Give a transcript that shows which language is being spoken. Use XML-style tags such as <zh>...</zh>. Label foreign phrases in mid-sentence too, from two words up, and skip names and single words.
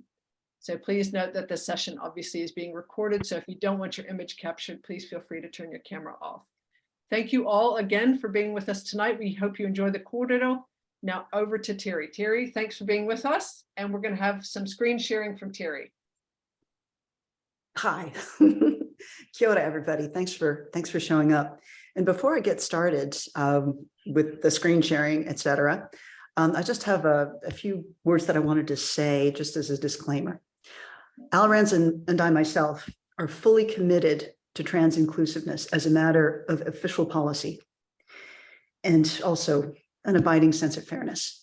<en>So please note that this session obviously is being recorded. So if you don't want your image captured, please feel free to turn your camera off. Thank you all again for being with us tonight. We hope you enjoy the kōrero. Now over to Terry. Terry, thanks for being with us. And we're going to have some screen sharing from Terry.</en> <mi>Hi. Kia ora,</mi> <en>everybody. Thanks for showing up. And before I get started with the screen sharing, etc., I just have a few words that I wanted to say just as a disclaimer. Alrans and I myself are fully committed to trans inclusiveness as a matter of official policy and also an abiding sense of fairness.</en>